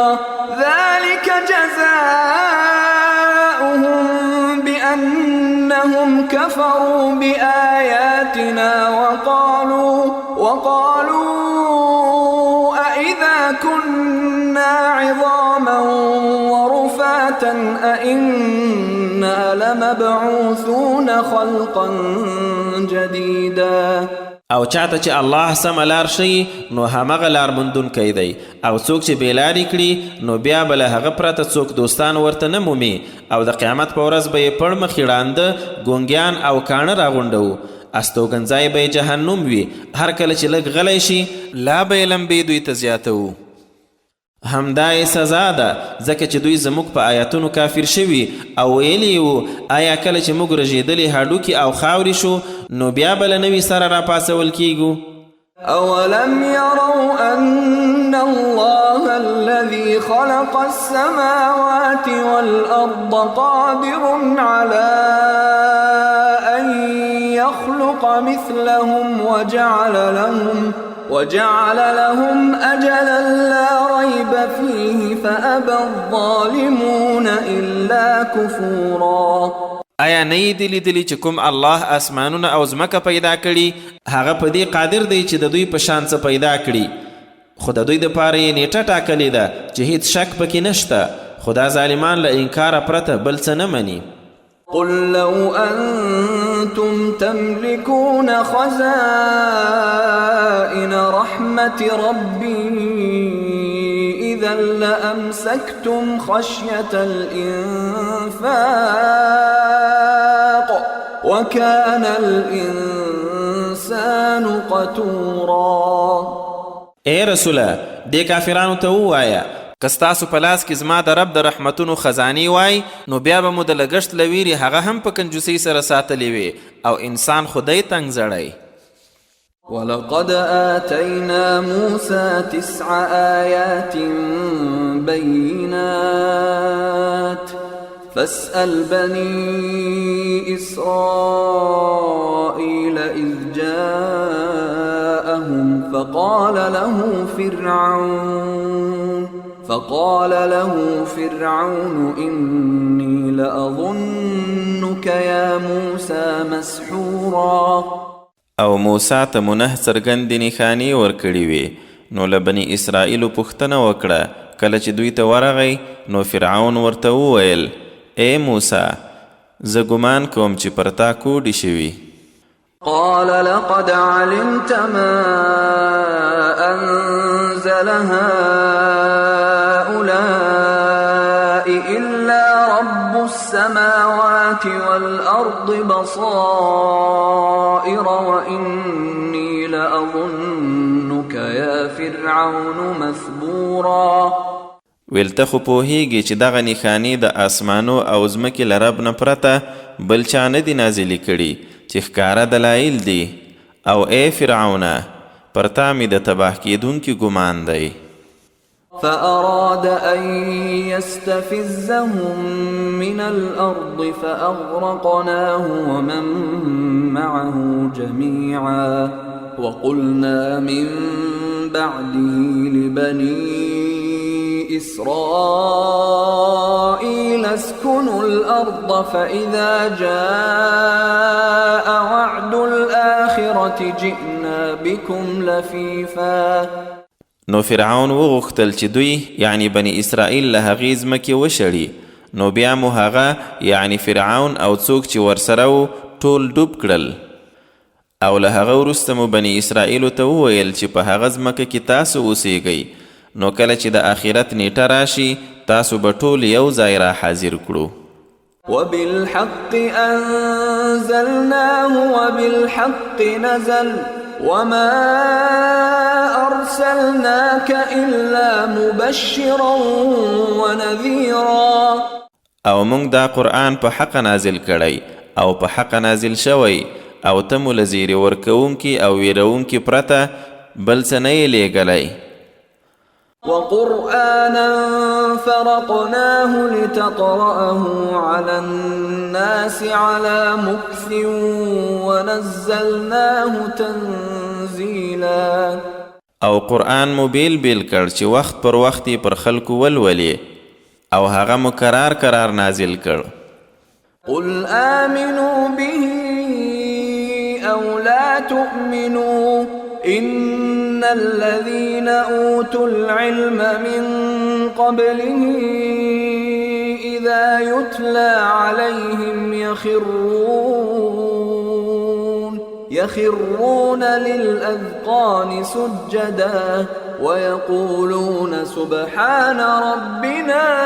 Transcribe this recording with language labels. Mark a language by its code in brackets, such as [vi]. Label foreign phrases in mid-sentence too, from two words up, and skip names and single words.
[ar] ذلك جزاؤهم بأنهم كفروا بآياتنا وقالوا أئذا كنا عظاما ورفاتا أئنا لمبعوثون خلقا جديدا. [ps] او چاته چې الله سمه لار ښیي نو همغه لار موندونکی دی او څوک چې بېلارې کړي نو بیا به له هغه پرته څوک دوستان ورته نه مومي او د قیامت په ورځ به یې پړ مخې ړانده ګونګیان او کاڼه راغونډوو. استوګنځای به یې جهنم وي هر کله چې لږ غلی شي لا به یې لمبې دوی ته زیاتوو. همدا یې سزا ده ځکه چې دوی زموږ په آیاتونو کافر شوي او ویلي وو آیا کله چې موږ رژېدلي هډوکي او خاورې شو نو بیا به له نوي سره راپاڅول کیږو. [ar] أولم يروا أن الله الذي خلق السماوات والأرض قادر على أن يخلق مثلهم وجعل لهم أجلا لا ريب فيه فأبى الظالمون إلا كفورا. [ps] آیا نه یې دې لیدلي چې کوم الله اسمانونه او ځمکه پیدا کړي هغه په دې قادر دی چې د دوی په شان څه پیدا کړي خو د دوی دپاره یې نیټه ټاکلې ده چې هیڅ شک پکې نشته خو دا ظالمان له انکاره پرته بل څه نه مني. [ar] قل لو أنتم تملكون خزائن رحمة ربي إذا لأمسكتم خشية الإنفاق وكان الإنسان قتورا. [ps] اے رسوله دې کافرانو ته ووایه که ستاسو په لاس کې زما د رب د رحمتونو خزانې وای نو بیا به مو د لګښت له ویرې هغه هم په کنجوسۍ سره ساتلې وي او انسان خدای تنګ زړی. [ar] ولقد آتينا موسى 9 آيات بينات فاسأل بني إسرائيل إذ جاءهم فقال له فرعون إني لأظنك يا موسى مسحورا. [ps] او موسی ته منه څرګندې نښانې ورکړې وې نو له بني اسرائیلو پوښتنه وکړه کله چې دوی ته ورغی نو فرعون ورته وویل ای موسی زه ګمان کوم چې پر تا کوډې شوي. [ar] قال لقد علمت ما أنزل هؤلاء إلا رب السماوات السماوات والأرض بصائر وإني لأظنك يا فرعون مثبورا. [ps] ویل ته خو پوهیږي چې دغه نښانې د اسمانو او ځمکې له رب نه پرته بل چا نه دي نازلې کړي چې ښکاره دلایل دي، او ای فرعونه پر تا مې د تباه کیدونکي ګمان دی. [ar] فأراد أن يستفزهم من الأرض فأغرقناه ومن معه جميعا وقلنا من بعده لبني إسرائيل اسكنوا الأرض فإذا جاء وعد الآخرة جئنا بكم لفيفا. [ps] نو فرعون وغوښتل چې دوی یعنی بني اسرائیل له هغې ځمکې وشړي، نو بیا مو هغه یعنی فرعون او څوک چې ورسره و ټول ډوب کړل، او له هغه وروسته مو بني اسرائیلو ته وویل چې په هغه ځمکه کې تاسو اوسیږئ، نو کله چې د آخرت نیټه راشي تاسو به ټول یو ځای را حاضر کړو. [ar] وبالحق أنزلناه وبالحق نزل وما أرسلناك إلا مبشرا ونذيرا. [ps] او موږ دا قرآن په حق نازل کړی او په حق نازل شوی، او ته مو له زیری ورکوونکي او ویرونکي پرته بل څه نه یې لیږلی. [ar] وقرآنا فرقناه لتقرأه على الناس على مكث ونزلناه تنزيلا. [ps] او قرآن مو بیل بیل کړ چې وخت پر وخت پر خلکو ولولي، او هغه مو قرار نازل کړ. [ar] قل آمنوا به أو لا تؤمنوا إن الذين أوتوا العلم من قبله إذا يتلى عليهم يخرون للأذقان سجدا ويقولون سبحان ربنا